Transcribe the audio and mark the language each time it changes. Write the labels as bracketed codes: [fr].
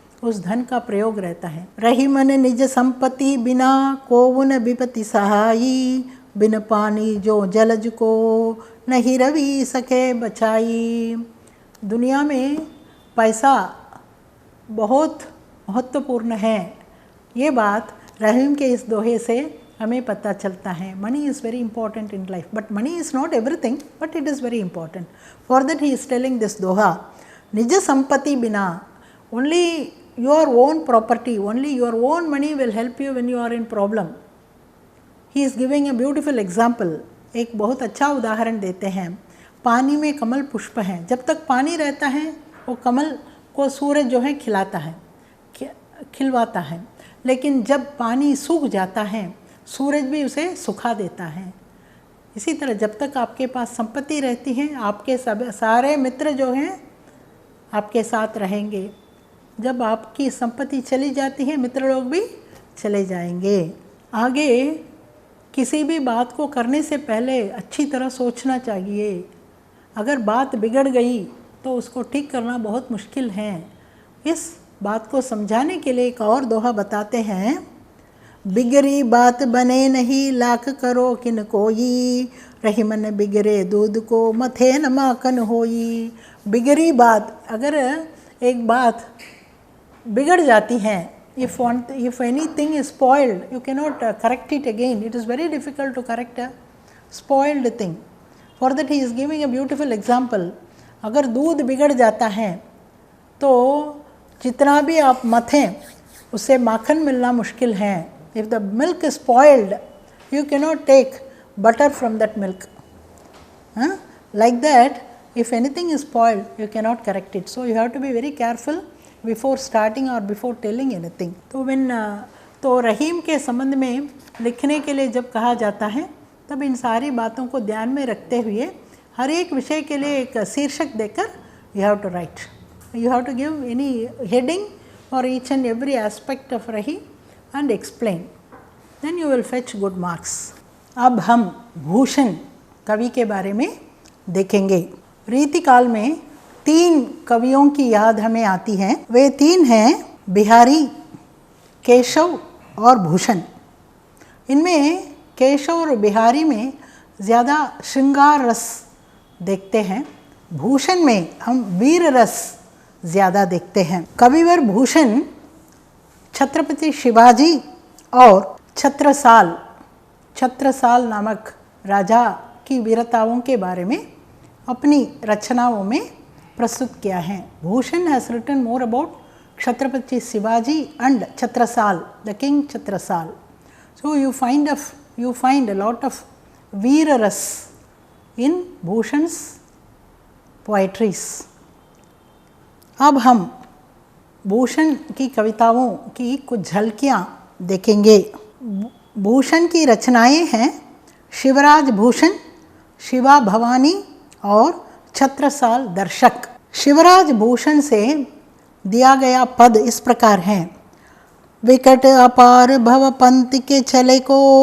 [hi] उस धन का प्रयोग रहता है। रही मन निज संपत्ति बिना कोउन विपति सहाई, बिन पानी जो जलज को नहीं रवि सके बचाई। दुनिया में पैसा बहुत महत्वपूर्ण है, ये बात रहीम के इस दोहे से हमें पता चलता है। [en] Money is very important in life, but money is not everything, but it is very important. For that he is telling this दोहा, [hi] निज संपत्ति बिना, [en] Only your own property, only your own money will help you when you are in problem. He is giving a beautiful example. [hi] एक बहुत अच्छा उदाहरण देते हैं। पानी में कमल पुष्प हैं, जब तक पानी रहता है वो कमल को सूरज जो है खिलाता है, खिलवाता है, लेकिन जब पानी सूख जाता है सूरज भी उसे सुखा देता है। इसी तरह जब तक आपके पास संपत्ति रहती है आपके सब सारे मित्र जो हैं आपके साथ रहेंगे, जब आपकी संपत्ति चली जाती है मित्र लोग भी चले जाएंगे। आगे किसी भी बात को करने से पहले अच्छी तरह सोचना चाहिए। अगर बात बिगड़ गई तो उसको ठीक करना बहुत मुश्किल है। इस बात को समझाने के लिए एक और दोहा बताते हैं, बिगड़ी बात बने नहीं लाख करो किन कोई, रही मन बिगड़े दूध को मथे न माखन होई। बिगड़ी बात, अगर एक बात बिगड़ जाती हैं, [en] if anything is spoiled you cannot correct it again. It is very difficult to correct a spoiled thing. For that he is giving a beautiful example. [hi] अगर दूध बिगड़ जाता है तो जितना भी आप मथें उससे माखन मिलना मुश्किल है। [en] If the milk is spoiled you cannot take butter from that milk. Like that, if anything is spoiled you cannot correct it. So you have to be very careful before starting or before telling anything. [hi] तो रहीम के संबंध में लिखने के लिए जब कहा जाता है तब इन सारी बातों को ध्यान में रखते हुए हर एक विषय के लिए एक शीर्षक देकर [en] you have to write. You have to give any heading for each and every aspect of Rahim and explain. Then you will fetch good marks. [hi] अब हम भूषण कवि के बारे में देखेंगे। रीतिकाल में 3 कवियों की याद हमें आती है। वे 3 हैं बिहारी, केशव और भूषण। इनमें केशव और बिहारी में ज़्यादा श्रृंगार रस देखते हैं, भूषण में हम वीर रस ज़्यादा देखते हैं। कविवर भूषण छत्रपति शिवाजी और छत्रसाल नामक राजा की वीरताओं के बारे में अपनी रचनाओं में प्रस्तुत किया है। [en] Bhushan has written more about Chhatrapati Shivaji and Chhatrasal, the king Chhatrasal. So you find a lot of veera ras in Bhushan's poetries. [hi] अब हम भूषण की कविताओं की कुछ झलकियाँ देखेंगे। भूषण की रचनाएं हैं शिवराज भूषण, शिवा भवानी और छत्रसाल दर्शक। शिवराज भूषण से दिया गया पद इस प्रकार है, विकट अपार भव पंथ के चले को,